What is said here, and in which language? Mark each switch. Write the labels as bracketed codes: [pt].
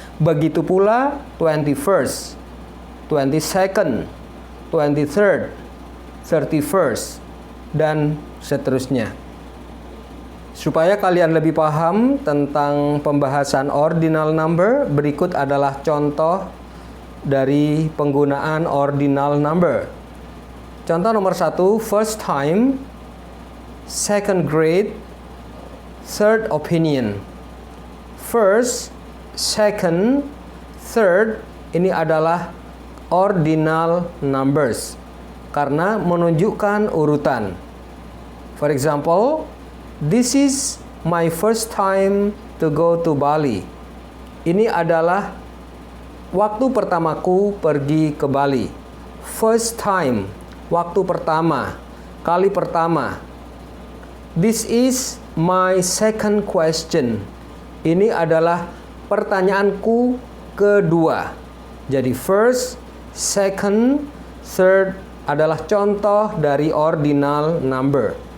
[id] Begitu pula 21st, 22nd, 23rd, 31st, dan seterusnya. Supaya kalian lebih paham tentang pembahasan ordinal number, berikut adalah contoh dari penggunaan ordinal number. Contoh nomor 1, first time, second grade, third opinion. First, second, third, ini adalah ordinal numbers karena menunjukkan urutan. [en] For example, this is my first time to go to Bali. [id] Ini adalah waktu pertamaku pergi ke Bali. First time, waktu pertama, kali pertama. [en] This is my second question. [id] Ini adalah pertanyaanku kedua. Jadi first, second, third adalah contoh dari ordinal number.